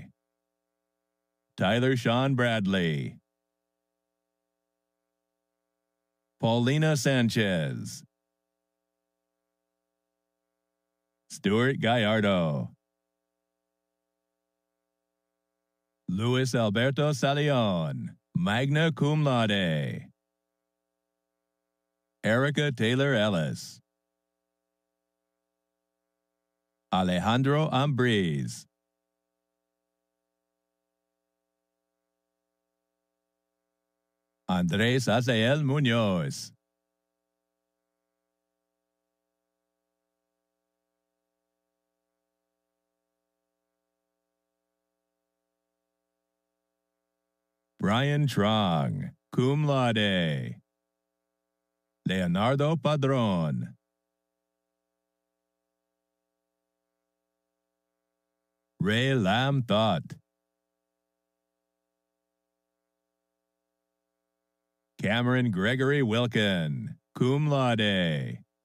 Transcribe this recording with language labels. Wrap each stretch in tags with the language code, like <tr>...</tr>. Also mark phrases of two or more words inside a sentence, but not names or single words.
<en>Tyler Sean Bradley. Paulina Sanchez. Stuart Gallardo. Luis Alberto Salion,</en> <la>magna cum laude.</la> <en>Erica Taylor Ellis. Alejandro Ambriz. Andres Azael Munoz. Brian Trong,</en> <la>cum laude.</la> <en>Leonardo Padron. Ray Lam Thought. Cameron Gregory Wilkin,</en> <la>cum laude.</la>